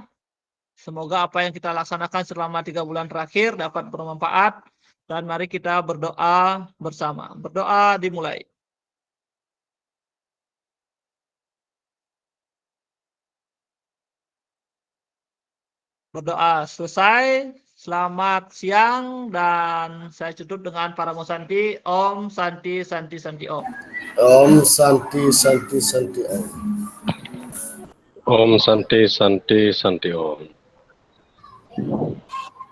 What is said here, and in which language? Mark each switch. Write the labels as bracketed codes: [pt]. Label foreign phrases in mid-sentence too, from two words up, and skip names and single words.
[id] Semoga apa yang kita laksanakan selama 3 bulan terakhir dapat bermanfaat, dan mari kita berdoa bersama. Berdoa dimulai. Berdoa selesai. Selamat siang, dan saya tutup dengan [sa] Paramo Santi. Om Santi Santi Santi Om. Om Santi Santi Santi Om. Om Santi Santi Santi Om.